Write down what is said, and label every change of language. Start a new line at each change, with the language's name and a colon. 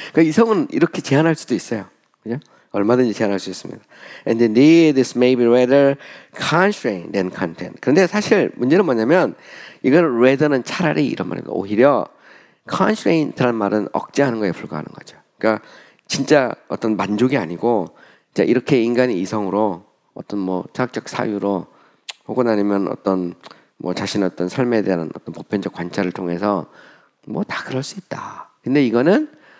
Korean: 그러니까 이성은 이렇게 제안할 수도 있어요. 그죠? 얼마든지 제안할 수 있습니다.
English: And indeed, this may be rather constrained than content.
Korean: 그런데 사실 문제는 뭐냐면, 이걸 rather는 차라리 이런 말입니다. 오히려 constraint라는 말은 억제하는 거에 불과하는 거죠. 그러니까 진짜 어떤 만족이 아니고, 자, 이렇게 인간이 이성으로 어떤 뭐 철학적 사유로 혹은 아니면 어떤 뭐 자신의 어떤 삶에 대한 어떤 보편적 관찰을 통해서 뭐 다 그럴 수 있다. 근데 이거는